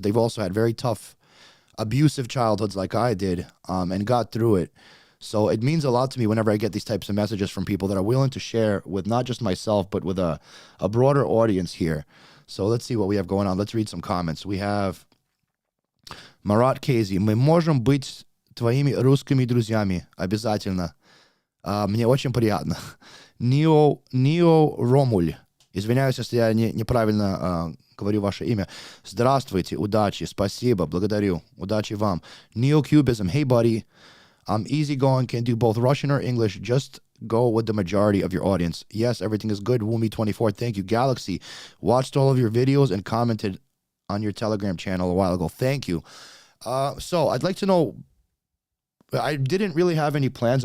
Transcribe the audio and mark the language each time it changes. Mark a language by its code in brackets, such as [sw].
[en] They've also had very tough, abusive childhoods like I did, and got through it. So it means a lot to me whenever I get these types of messages from people that are willing to share with not just myself, but with a broader audience here. So let's see what we have going on. Let's read some comments. We have Марат Кейзи. [ru] Мы можем быть твоими русскими друзьями. Обязательно. Мне очень приятно. Нио Ромуль. Извиняюсь, если я неправильно говорю ваше имя. Здравствуйте, удачи, спасибо, благодарю, удачи вам. [en] Neo-Cubism, hey buddy, I'm easygoing, can do both Russian or English, just go with the majority of your audience. Yes, everything is good, Woomy24, thank you. Galaxy, watched all of your videos and commented on your Telegram channel a while ago, thank you. So I'd like to know, I didn't really have any plans.